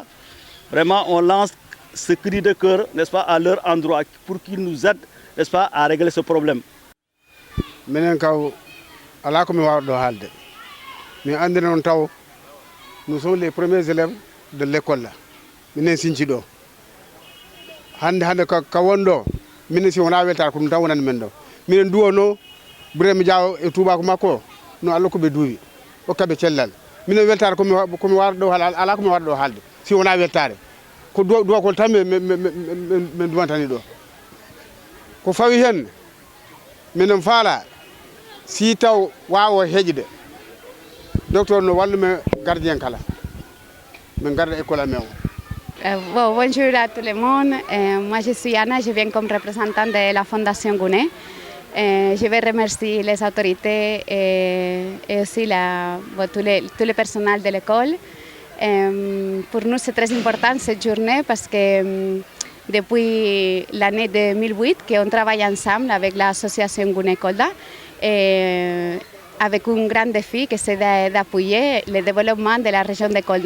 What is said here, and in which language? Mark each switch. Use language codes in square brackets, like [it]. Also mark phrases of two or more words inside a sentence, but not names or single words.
[fr] Vraiment, on lance ce cri de cœur, n'est-ce pas, à leur endroit, pour qu'ils nous aident, n'est-ce pas, à régler ce problème. Nous sommes les premiers élèves de l'école. [ff] Hande ka wondo min si wona weltare ko dum wonan men do minen duwono Burema Diaw e Touba ko makko no Allah ko be duwi o kabe cellal minen weltare ko mi war do ala ko mi war do halde si wona weltare ko do ko tan men duwantani do ko fawi hen minen faala si taw wawo hejide docteur no wallume gardien kala men garda école amen. [fr] Bonjour à tout le monde. Moi, je suis Anna, je viens comme représentante de la Fondation Gounet. Je vais remercier les autorités et aussi tout le personnel de l'école. Pour nous, c'est très important cette journée parce que depuis l'année 2008, qu'on travaille ensemble avec l'association Gounet Kolda, avec un grand défi qui c'est d'appuyer le développement de la région de Kolda.